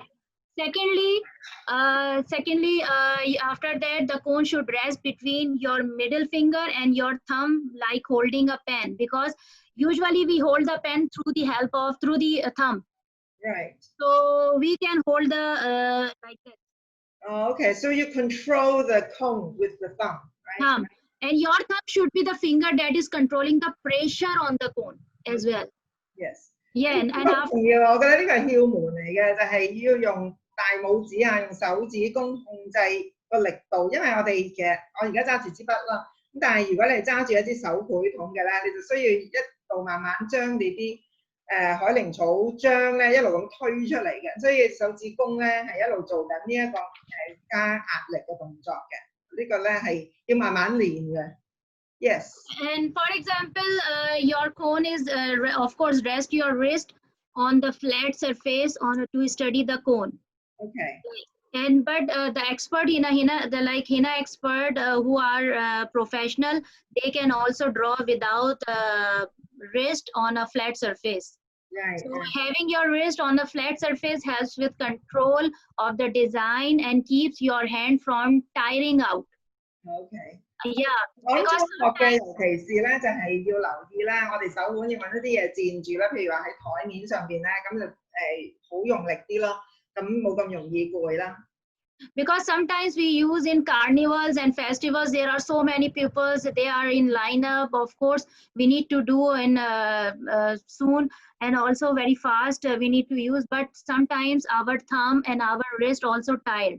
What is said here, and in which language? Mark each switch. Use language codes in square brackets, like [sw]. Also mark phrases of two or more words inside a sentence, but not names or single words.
[en] Secondly, after that, the cone should rest between your middle finger and your thumb, like holding a pen, because usually we hold the pen through the thumb. Right. So we can hold the like this. Oh, okay, so you control the cone with the thumb, right? Thumb. And your thumb should be the finger that is controlling the pressure on the cone as well. Yes. Yeah, and after [yue] 重要，我覺得呢個係竅門嚟嘅，就係要用大拇指啊，用手指公控制個力度，因為我而家揸住支筆啦，咁但係如果你揸住一支手繪筒嘅咧，你就需要一路慢慢將你啲海靈草漿咧一路咁推出嚟嘅，所以手指公咧係一路做緊呢一個加壓力嘅動作嘅，呢個咧係要慢慢練嘅。Yes. [en] And for example, your cone is, of course, rest your wrist on the flat surface to study the cone. Okay. And but the expert Henna expert who are professional, they can also draw without wrist on a flat surface. Right. So having your wrist on a flat surface helps with control of the design and keeps your hand from tiring out. Okay. Yeah. [yue] 我諗中學嘅尤其是咧，就係要留意咧，我哋手腕要揾一啲嘢墊住啦，譬如話喺台面上邊咧，咁就好用力啲咯，咁冇咁容易攰啦。 [en] Because sometimes we use in carnivals and festivals, there are so many pupils, they are in lineup. Of course, we need to do in soon and also very fast. We need to use, but sometimes our thumb and our wrist also tired.